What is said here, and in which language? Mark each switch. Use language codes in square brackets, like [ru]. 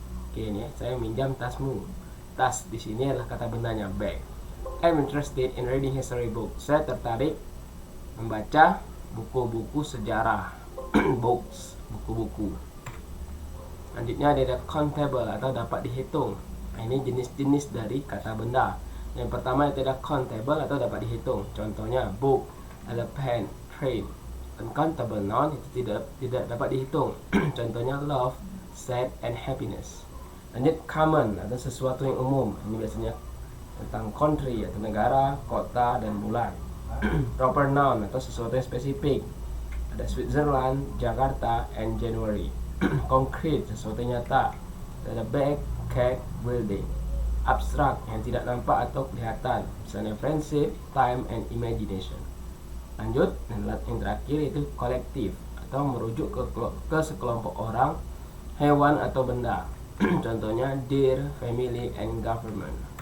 [id] Oke, ini saya meminjam tasmu. Tas di sini adalah kata bendanya, bag. [en] I'm interested in reading history book. [id] Saya tertarik membaca buku-buku sejarah. Books, buku-buku. Lanjutnya ada countable atau dapat dihitung. Nah, ini jenis-jenis dari kata benda. Yang pertama itu ada countable atau dapat dihitung. Contohnya book, ada pen, train. Uncountable noun itu tidak dapat dihitung. Contohnya love, sad, and happiness. Lanjut common atau sesuatu yang umum. Ini biasanya tentang country atau negara, kota, dan bulan. Proper noun atau sesuatu yang spesifik. Ada Switzerland, Jakarta, and January. Concrete, sesuatu yang nyata. Ada bag, cake, building. Abstrak, yang tidak nampak atau kelihatan. Misalnya friendship, time, and imagination. Lanjut, dan yang terakhir itu kolektif atau merujuk ke sekelompok orang, hewan, atau benda. Contohnya deer, family, and government.